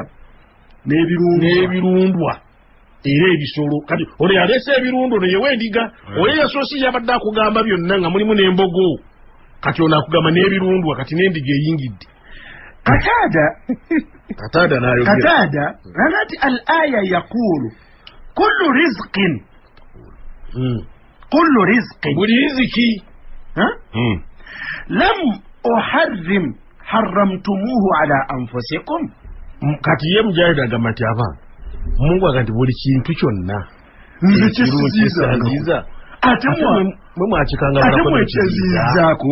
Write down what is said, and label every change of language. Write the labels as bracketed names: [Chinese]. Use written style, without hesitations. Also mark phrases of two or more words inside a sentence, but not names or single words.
[Ganda] n'ebirundwa era ebisolo kati ono yaleese ebirundwa ono yewendiga oyo yasoosi yabadde akugamba byonna nga mulimu n'embogo kati ono akugamba n'ebirundwa kati n'endiga eyingidde [Arabic] Qatada nagati al-aya yaqulu kullu rizqin [Ganda] buli riziki [Arabic] lam uharrim harramtumuhu ala anfusikum [Ganda] kati ye Mujahid agamba nti abantu Mungu agati buli kintu kyonna nze kisiziza ate mwekyezizaako